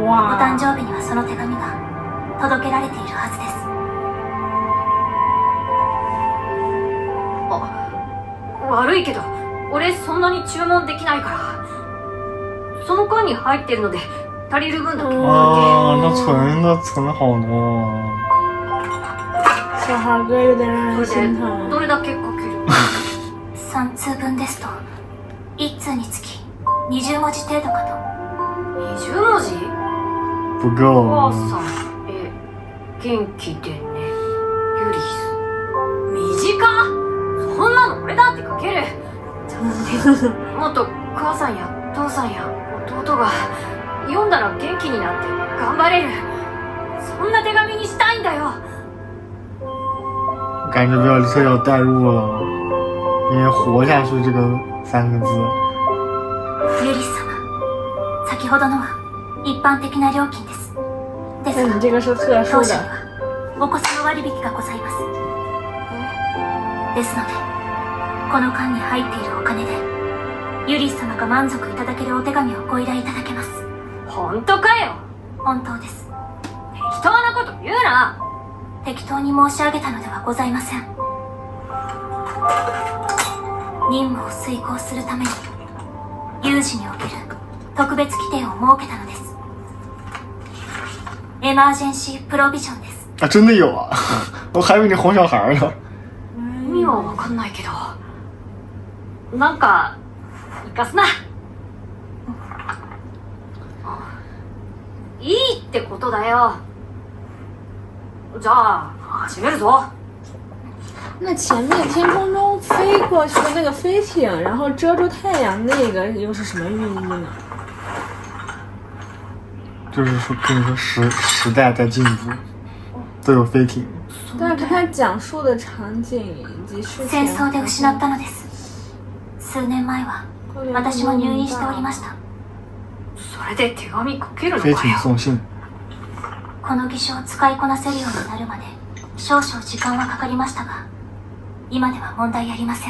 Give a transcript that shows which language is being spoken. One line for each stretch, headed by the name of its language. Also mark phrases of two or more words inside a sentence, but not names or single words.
Chinese: 哇
Japanese: 誕生日にはその手紙が届けられているはずです。悪いけど俺そんなに注文できないから、その間に入ってるので足りる分だけ
Chinese: 啊，那存的存好呢。小孩哥有点让人
Japanese: それで
Chinese: 心疼。
Japanese: どれだけかける 3通分ですと1通につき20文字程度かと。 20文字？
Chinese: 不
Japanese: お
Chinese: 够
Japanese: 母。さん、元気でね、ユリス。短っ！そんなの俺だって書ける。もっと母さんや父さんや弟が読んだら元気になって頑張れる、そんな手紙にしたいんだよ。
Chinese: 感觉比较特有代入了，因为活下去这个3个字。
Japanese: ユリス様、先ほどのは一般的な料金です。ですが
Chinese: 那你这个是特殊
Japanese: 当社に
Chinese: 的。
Japanese: はお子様割引がございます。ですのでこの間に入っているお金でユリス様が満足いただけるお手紙をご依頼いただけます。本当かよ。本当です。適当なこと言うな。適当に申し上げたのではございません。任務を遂行するために有事における特別規定を設けたのです。
English: emergency provision
Japanese: です。
Chinese: 啊，真的有啊！我还以为你哄小孩呢。
Japanese: 意味はわかんないけど、なんか生かすな。いいってことだよ。じゃあ始めるぞ。
Chinese: 那前面天空中飞过去的那个飞艇，然后遮住太阳，那个又是什么寓意呢？就是说，跟你说时代在进步，都有飞艇。但是他讲述的场景以及事情。
Japanese: 戦争で失ったのです。数年前は私も入院しておりました。それで手紙書けるのか
Chinese: 飞
Japanese: よ。艇送信。この義手を使いこなせるようになるまで少々時間はかかりましたが、今では問題ありません。